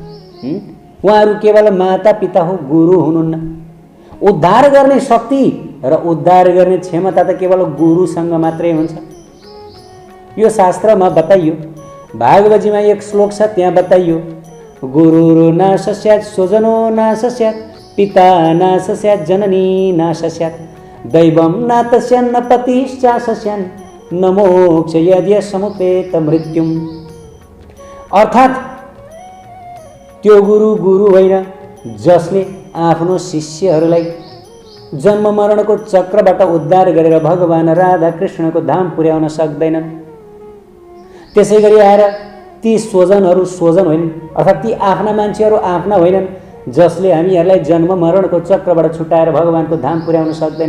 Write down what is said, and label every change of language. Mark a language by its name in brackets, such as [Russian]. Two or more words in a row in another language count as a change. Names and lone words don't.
[Nepali] उहाँहरू केवल माता पिता हो, गुरु हुनुहुन्न। उद्धार गर्ने शक्ति र उद्धार गर्ने क्षमता त केवल गुरुसँग मात्रै हुन्छ। यो शास्त्रमा बताइयो। भागवतजीमा एक श्लोक छ, त्यहाँ बताइयो, [Sanskrit] गुरुरु नाश स्यात् स्वजनो नाश स्यात् पिता नाश स्यात् जननी नाश स्यात् दैवं नातस्यान्न पतिश्चाशस्यान् न मोक्ष यद्य समुपेत मृत्युम। [Nepali] अर्थात् त्यो गुरु होइन जसले आफ्नो शिष्यहरूलाई जन्म मरणको चक्रबाट उद्धार गरेर भगवान राधा कृष्णको धाम पुर्याउन सक्दैनन्। त्यसै गरी आएर ती स्वजनहरू स्वजन होइनन्, अर्थात् ती आफ्ना मान्छेहरू आफ्ना होइनन् जसले हामीहरूलाई जन्म मरणको चक्रबाट छुटाएर भगवानको धाम पुर्याउन सक्दैन।